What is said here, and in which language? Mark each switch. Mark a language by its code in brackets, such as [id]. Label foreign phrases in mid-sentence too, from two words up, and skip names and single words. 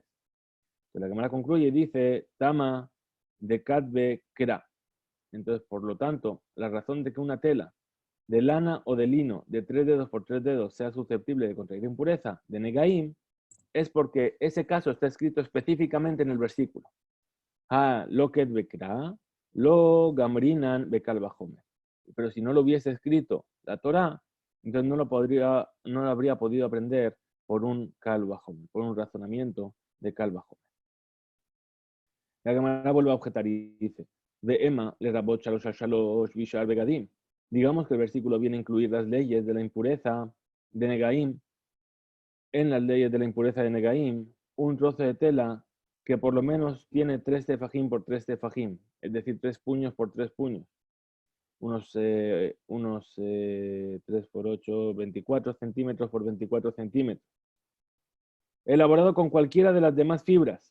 [es] La Gemara concluye y dice: [arc] טעמא דכתבי קרא. [es] Entonces, por lo tanto, la razón de que una tela de lana o de lino de 3 dedos por 3 dedos sea susceptible de contraer impureza de negaim es porque ese caso está escrito específicamente en el versículo. [arc] הא לא כתב קרא לא גמרינן בקל וחומר. [es] Pero si no lo hubiese escrito la Torá, entonces no lo habría podido aprender por un [he] קל וחומר, [es] por un razonamiento de [he] קל וחומר. [es] La Gemara vuelve a objetar y dice: [arc] דאימא לרבות שלש שלש בשאר בגדים. [es] Digamos que el versículo viene a incluir las leyes de la impureza de negaim. En las leyes de la impureza de negaim, un trozo de tela que por lo menos tiene 3 tefajim por 3 tefajim, es decir, 3 puños por 3 puños, unos 3 por 8, 24 centímetros por 24 centímetros, elaborado con cualquiera de las demás fibras.